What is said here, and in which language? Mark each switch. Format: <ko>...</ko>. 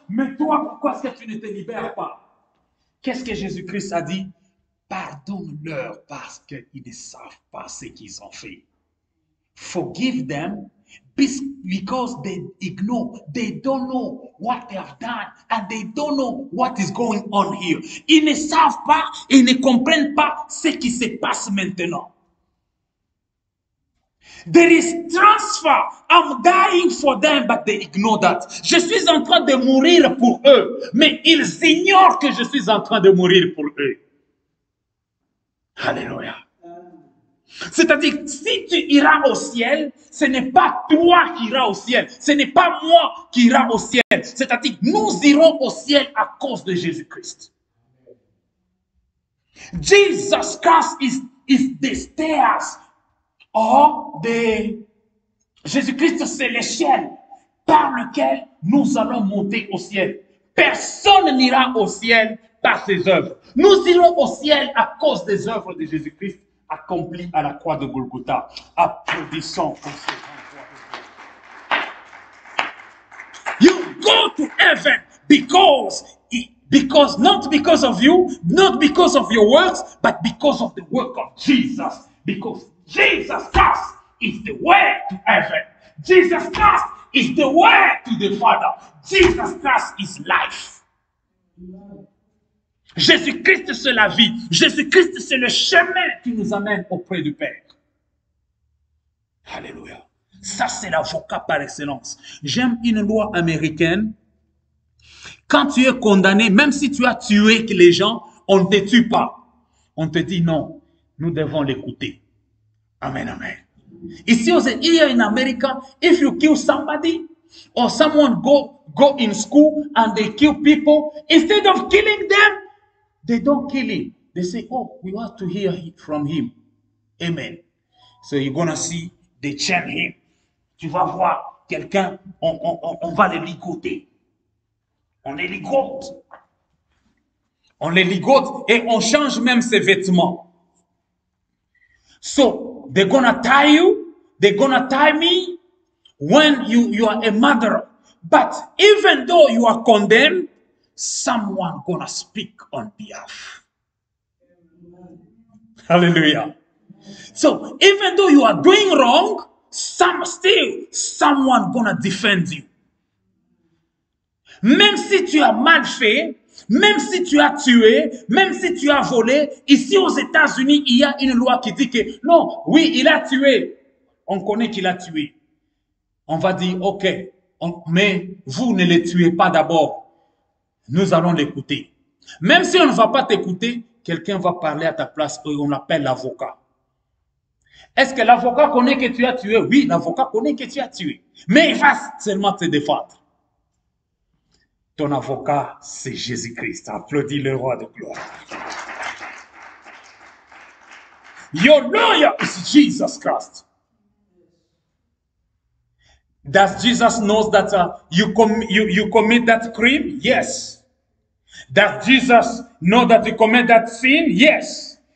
<fr>Mais toi, pourquoi est-ce que tu ne te libères pas? Qu'est-ce que Jésus-Christ a dit? Pardonne-leur parce qu'ils ne savent pas ce qu'ils ont fait.</fr> <en>Forgive them because they ignore, they don't know what they have done, and they don't know what is going on here.</en> <fr>Ils ne savent pas, ils ne comprennent pas ce qui se passe maintenant.</fr> <en>There is transfer. I'm dying for them, but they ignore that.</en> <fr>Je suis en train de mourir pour eux, mais ils ignorent que je suis en train de mourir pour eux. Alléluia. C'est-à-dire, si tu iras au ciel, ce n'est pas toi qui iras au ciel. Ce n'est pas moi qui ira au ciel. C'est-à-dire, nous irons au ciel à cause de Jésus-Christ.</fr> <en>Jesus Christ is the stairs or the...</en> <fr>Jésus-Christ, c'est l'échelle par laquelle nous allons monter au ciel. Personne n'ira au ciel par ses œuvres. Nous irons au ciel à cause des œuvres de Jésus-Christ accomplies à la croix de Golgotha. Applaudissons pour ce grand.</fr> <en>You go to heaven because not because of you, not because of your works, but because of the work of Jesus. Because Jesus Christ is the way to heaven. Jesus Christ is the way to the Father. Jesus Christ is life.</en> <fr>Jésus-Christ, c'est la vie. Jésus-Christ, c'est le chemin qui nous amène auprès du Père. Alléluia. Ça, c'est l'avocat par excellence. J'aime une loi américaine. Quand tu es condamné, même si tu as tué les gens, on ne te tue pas. On te dit non, nous devons l'écouter. Amen, amen.</fr> <en>Ici, here in America, if you kill somebody or someone go in school and they kill people, instead of killing them, they don't kill him. They say, oh, we want to hear from him. Amen. So you're going to see, they chain him.</en> <fr>Tu vas voir quelqu'un, on va le ligoter. On les ligote. On les ligote et on change même ses vêtements.</fr> <en>So, they're gonna tie you, they're gonna tie me when you are a murderer. But even though you are condemned, someone gonna speak on behalf. Hallelujah. So, even though you are doing wrong, someone gonna defend you.</en> <fr>Même si tu as mal fait, même si tu as tué, même si tu as volé, ici aux États-Unis, il y a une loi qui dit que non, oui, il a tué. On connaît qu'il a tué. On va dire, ok, mais vous ne le tuez pas d'abord. Nous allons l'écouter. Même si on ne va pas t'écouter, quelqu'un va parler à ta place et on l'appelle l'avocat. Est-ce que l'avocat connaît que tu as tué? Oui, l'avocat connaît que tu as tué. Mais il va seulement te défendre. Ton avocat, c'est Jésus-Christ. Applaudis le roi de gloire.</fr> <en>Your lawyer is Jesus Christ. Does Jesus know that you commit that crime? Yes. Does Jesus know that you commit that sin? Yes.</en>